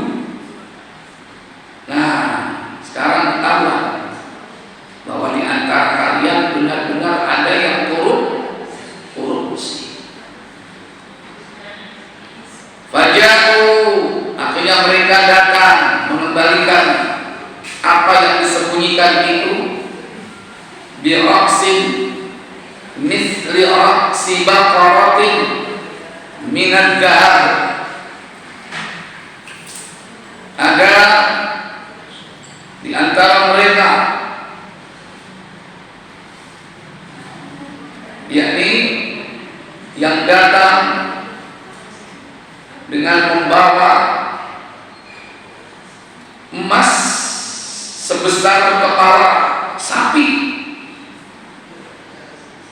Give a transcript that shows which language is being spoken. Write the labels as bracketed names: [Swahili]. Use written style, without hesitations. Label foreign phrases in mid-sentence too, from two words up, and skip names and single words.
[Indonesian] Nah, sekarang ketahuan bahwa di antara kalian benar-benar ada yang korupsi. Faja'u, akhirnya mereka datang mengembalikan apa yang disembunyikan itu, [Arabic] biraqsin mithli raqsi baqaratin minad dahab. [Indonesian] Ada di antara mereka, yakni yang datang dengan membawa emas sebesar kepala sapi.